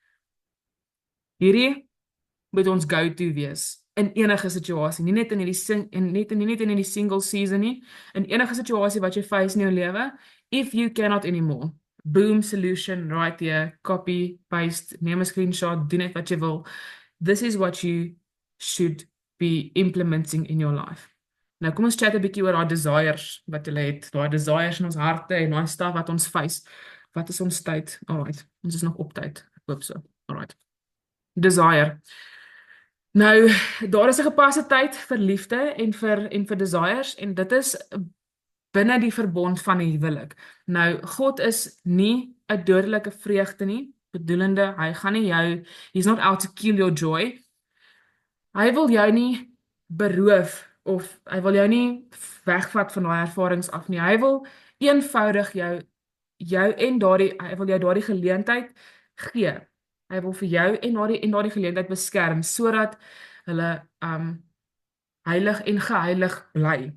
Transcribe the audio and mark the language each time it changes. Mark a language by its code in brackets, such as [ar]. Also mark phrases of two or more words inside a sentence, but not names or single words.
[af] Hierdie moet ons go-to wees in enige situasie, nie net in hierdie [en] single season [af] nie, in enige situasie wat jy face in jou lewe. [en] If you cannot anymore, boom, solution, right here, copy, paste, [af] neem 'n screenshot, doen net wat jy wil. [en] This is what you should be implementing in your life. [af] Nou kom ons chat 'n bietjie oor daai desires wat jy het, daai desires in ons harte en daai stuff wat ons face. Wat is ons tyd? Alright, ons is nog op tyd. Ek hoop so. Alright. Desire. Nou, daar is 'n gepaste tyd vir liefde en vir desires, en dit is binne die verbond van die huwelik. Nou, God is nie 'n dodelike vreugde nie, bedoelende, hy gaan nie jou, [en] he's not out to kill your joy. [af] Hy wil jou nie beroof, of hy wil jou nie wegvat van daai ervarings af nie. Hy wil eenvoudig jou en hy wil jou daardie geleentheid gee. Hy wil vir jou en daardie geleentheid beskerm, sodat hulle heilig en geheilig bly.